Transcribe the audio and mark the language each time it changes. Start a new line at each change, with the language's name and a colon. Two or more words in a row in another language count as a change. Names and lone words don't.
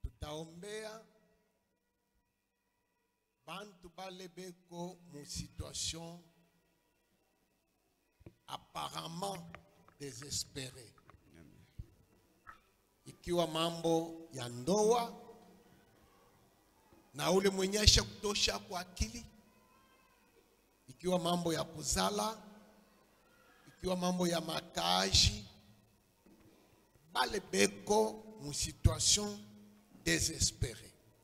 Swahili: taombea bantu bale beko mu
French: situation apparemment désespérée.
Swahili: Ikiwa mambo ya ndoa na ule mwenye aisha kutosha kwa akili, ikiwa mambo ya kuzala, ikiwa mambo ya makazi, bale beko mu
French: situation désespérée.